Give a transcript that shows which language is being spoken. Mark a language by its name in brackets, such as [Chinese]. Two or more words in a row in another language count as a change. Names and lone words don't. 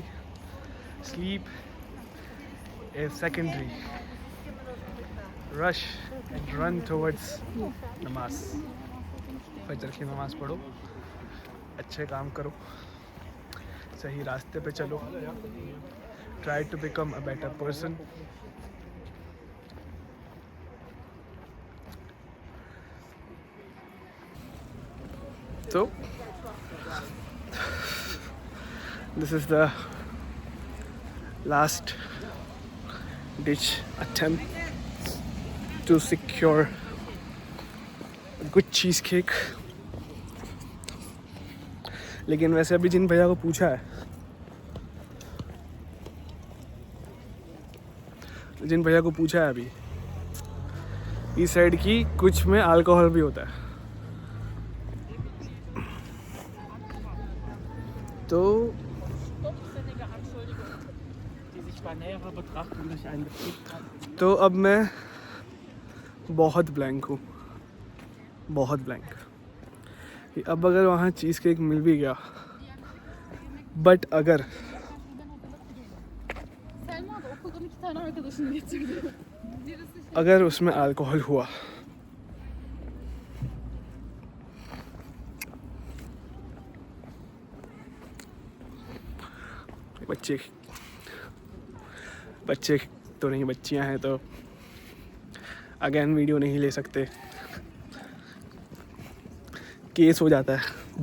[English] sleep is secondary, rush and run towards namaz. [Hindi] फजर की नमाज़ पढ़ो, अच्छे काम करो, सही रास्ते पे चलो, [English] try to become a better person. So this is the last ditch attempt to secure a good cheesecake। [Hindi] लेकिन वैसे अभी जिन भैया को पूछा है, अभी इस साइड की कुछ में अल्कोहल भी होता है। तो अब मैं बहुत ब्लैंक हूँ, बहुत ब्लैंक। अब अगर वहाँ चीज़ केक मिल भी गया, बट अगर [Turkish] Selma da okuldan 2 tane arkadaşını getirdi. Birisi şey... [Hindi] अगर उसमें अल्कोहल हुआ बच्चे तो नहीं, बच्चियां हैं तो [English] again video [Hindi] नहीं ले सकते, केस हो जाता है।